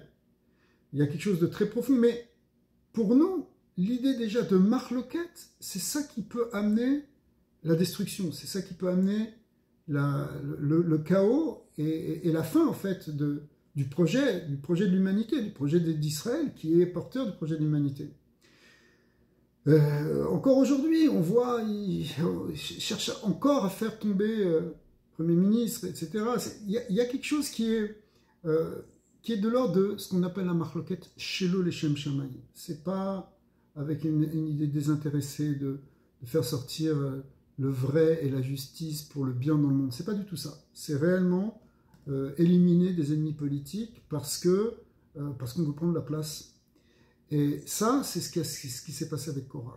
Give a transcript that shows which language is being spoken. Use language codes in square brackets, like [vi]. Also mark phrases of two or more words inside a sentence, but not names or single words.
[fr] Il y a quelque chose de très profond, mais pour nous, l'idée déjà de marloquette, c'est ça qui peut amener la destruction, c'est ça qui peut amener le chaos et la fin en fait du projet de l'humanité, du projet d'Israël qui est porteur du projet de l'humanité. Encore aujourd'hui, on voit, ils cherchent encore à faire tomber le Premier ministre, etc. Il y a quelque chose qui est de l'ordre de ce qu'on appelle la marloquette [he] שלא לשם שמים. [fr] C'est pas avec une idée désintéressée de faire sortir le vrai et la justice pour le bien dans le monde. C'est pas du tout ça. C'est réellement éliminer des ennemis politiques parce qu'on veut prendre la place. Et ça, c'est ce qui s'est passé avec Korah.